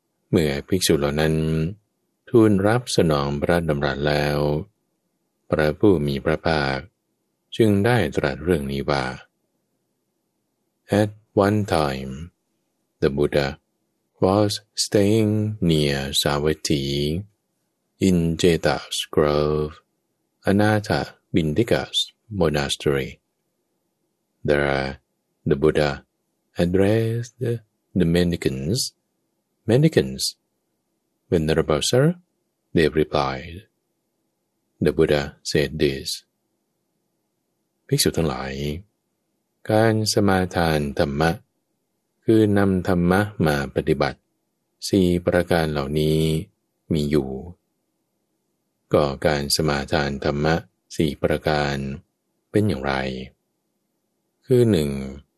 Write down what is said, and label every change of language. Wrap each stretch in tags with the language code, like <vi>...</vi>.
<th>เมื่อภิกษุเหล่านั้นทูลรับสนองพระดำรัสแล้วพระผู้มีพระภาคจึงได้ตรัสเรื่องนี้ว่า</th> <en>At one time, the Buddha was staying near Savatthi in Jeta's grove, Anatha Bindika's monastery. There, the Buddha addressed the mendicants. Mendicants, Venerable Sir, they replied. The Buddha said this.</en> <th>ภิกษุทั้งหลายการสมาทานธรรมะคือนำธรรมะมาปฏิบัติสี่ประการเหล่านี้มีอยู่ก็การสมาทานธรรมะสี่ประการเป็นอย่างไรคือ 1.</th>